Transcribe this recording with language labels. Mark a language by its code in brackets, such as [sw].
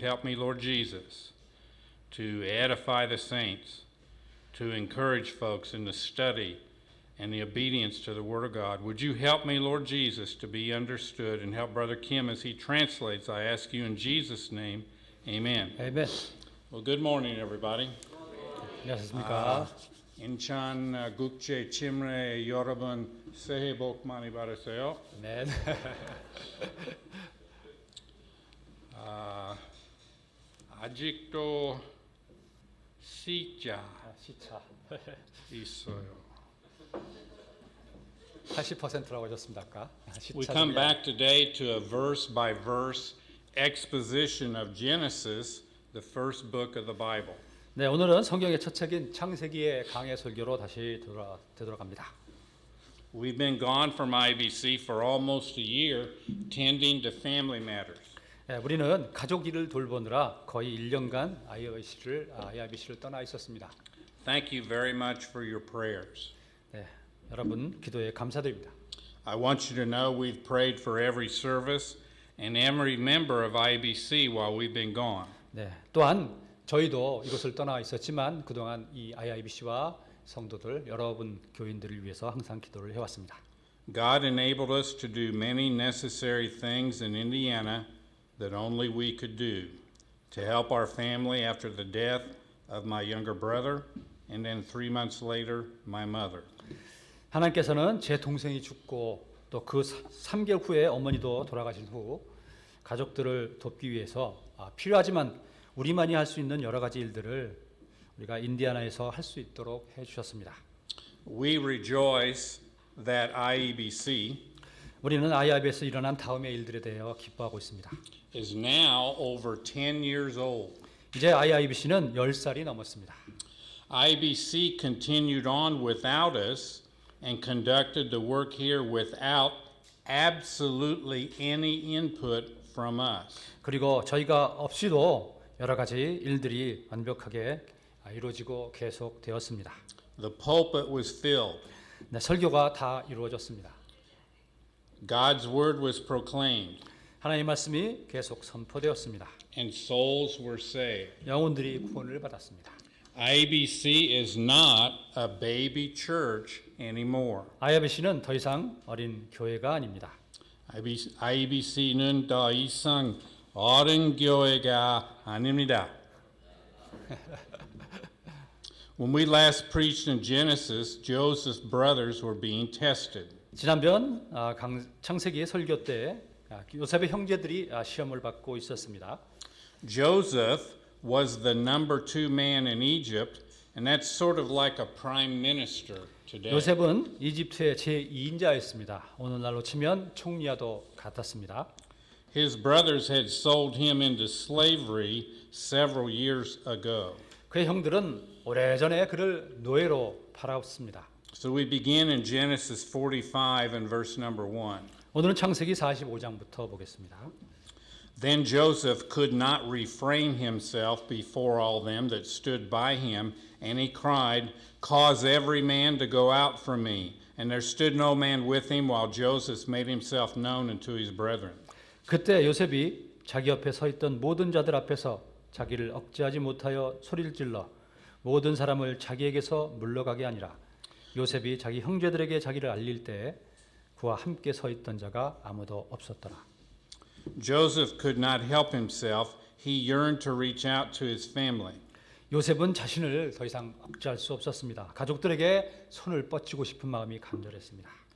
[en] Help me, Lord Jesus, to edify the saints, to encourage folks in the study and the obedience to the Word of God. Would you help me, Lord Jesus, to be understood, and help Brother Kim as he translates? I ask you in Jesus' name, amen. [ko] 아멘. [en] Well, good morning, everybody. [ko] 안녕하십니까? 인천 국제 침례 여러분 새해 복 많이 받으세요. 네. 아직도 시자 시차 있어요. 80%라고 하셨습니다 아까. [en] We come back today to a verse-by-verse exposition of Genesis, the first book of the Bible. [ko] 네, 오늘은 성경의 첫 책인 창세기의 강해 설교로 다시 되돌아갑니다. [en] We've been gone from IBC for almost a year, tending to family matters. [ko] 네, 우리는 가족 일을 돌보느라 거의 1년간 IRBC를 떠나 있었습니다. [en] Thank you very much for your prayers. [ko] 네, 여러분 기도에 감사드립니다. [en] I want you to know we've prayed for every service and every member of IBC while we've been gone. [ko] 네, 또한 저희도 이곳을 떠나 있었지만 그동안 이 IIBC와 성도들 여러분 교인들을 위해서 항상 기도를 해왔습니다. [en] God enabled us to do many necessary things in Indiana that only we could do to help our family after the death of my younger brother and then 3 months later my mother. [ko] 하나님께서는 제 동생이 죽고 또 그 3개월 후에 어머니도 돌아가신 후 가족들을 돕기 위해서 필요하지만 우리만이 할 수 있는 여러 가지 일들을 우리가 인디아나에서 할 수 있도록 해주셨습니다. [en] We rejoice that IEBC [ko] 우리는 IIB에서 일어난 다음의 일들에 대해 기뻐하고 있습니다. [en] is now over 10 years old. [ko] 이제 IIBC는 10살이 넘었습니다. [en] IBC continued on without us and conducted the work here without absolutely any input from us. [ko] 그리고 저희가 없이도 여러 가지 일들이 완벽하게 이루어지고 계속되었습니다. [en] The pulpit was filled. [ko] 네, 설교가 다 이루어졌습니다. [en] God's word was proclaimed. [ko] 하나님의 말씀이 계속 선포되었습니다. [en] And souls were saved. [ko] 영혼들이 구원을 받았습니다. [en] IBC is not a baby church anymore. [ko] IIBC는 더 이상 어린 교회가 아닙니다. IBC는 더 이상 어린 교회가 아닙니다. [en] When we last preached in Genesis, Joseph's brothers were being tested. [ko] 지난번 창세기 설교 때 요셉의 형제들이 시험을 받고 있었습니다. [en] Joseph was the number 2 man in Egypt, and that's sort of like a prime minister today. [ko] 요셉은 이집트의 제2인자였습니다. 오늘날로 치면 총리와도 같았습니다. [en] His brothers had sold him into slavery several years ago. [ko] 그의 형들은 오래전에 그를 노예로 팔았습니다. [en] So we begin in Genesis 45 and verse number 1. [ko] 오늘은 창세기 45장부터 보겠습니다. [en] Then Joseph could not refrain himself before all them that stood by him, and he cried, Cause every man to go out from me. And there stood no man with him, while Joseph made himself known unto his brethren. [ko] 그때 요셉이 자기 옆에 서 있던 모든 자들 앞에서 자기를 억제하지 못하여 소리를 질러 모든 사람을 자기에게서 물러가게 하니라. 요셉이 자기 형제들에게 자기를 알릴 때 그와 함께 서 있던 자가 아무도 없었더라. [en] Joseph could not help himself. He yearned to reach out to his family. [ko] 요셉은 자신을 더 이상 억제할 수 없었습니다. 가족들에게 손을 뻗치고 싶은 마음이 간절했습니다.